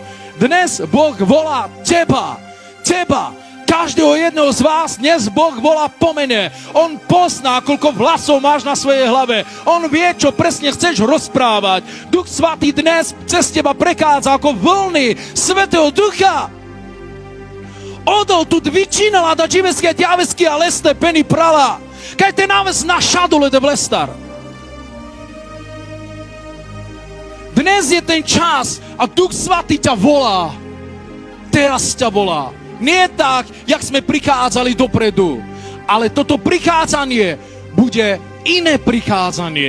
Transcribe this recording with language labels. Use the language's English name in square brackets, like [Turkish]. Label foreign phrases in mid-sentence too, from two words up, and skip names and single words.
[Slovak] Dnes Boh volá teba. Každého jedného z vás dnes Boh volá po mene. On pozná, koľko vlasov máš na svojej hlave. On vie, čo presne chceš rozprávať. Duch Svatý dnes cez teba prechádza ako vlny Svätého Ducha. Odol tu dvičinala da dživeské djavesky a leste peni prala. Kaj te naves na šadule de vlestar. Dnes je ten čas a Duch Svatý ťa volá. Teraz ťa volá. Nie tak, jak sme prichádzali dopredu. Ale toto prichádzanie bude iné prichádzanie.